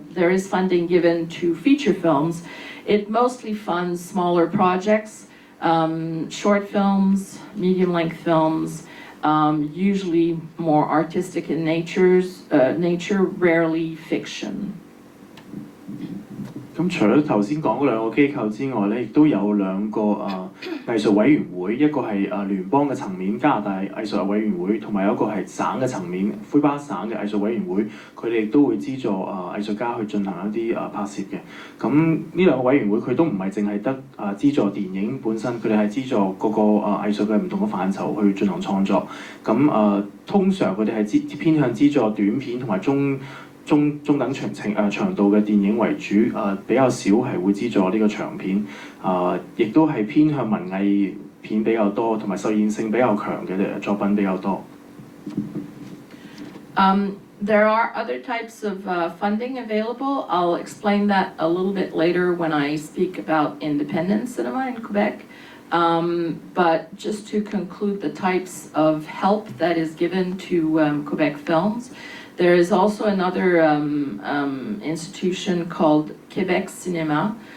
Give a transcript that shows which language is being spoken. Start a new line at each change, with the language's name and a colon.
English: is funding given to feature films, it mostly funds smaller projects, short films, medium-length films, usually more artistic in nature, rarely fiction.
Cantonese: 咁除咗頭先講嗰兩個機構之外咧，亦都有兩個藝術委員會，一個係聯邦嘅層面加拿大藝術委員會，同埋有一個係省嘅層面魁北克省嘅藝術委員會，佢哋亦都會資助藝術家去進行一啲拍攝嘅。咁呢兩個委員會佢都唔係淨係得資助電影本身，佢哋係資助各個藝術嘅唔同嘅範疇去進行創作。咁通常佢哋係偏向資助短片同埋中等長度嘅電影為主，比較少係會資助呢個長片，亦都係偏向文藝片比較多，同埋實驗性比較強嘅作品比較多。
English: There are other types of funding available. I'll explain that a little bit later when I speak about independent cinema in Quebec. But just to conclude the types of help that is given to Quebec films, there is also another institution called Quebec Cinema.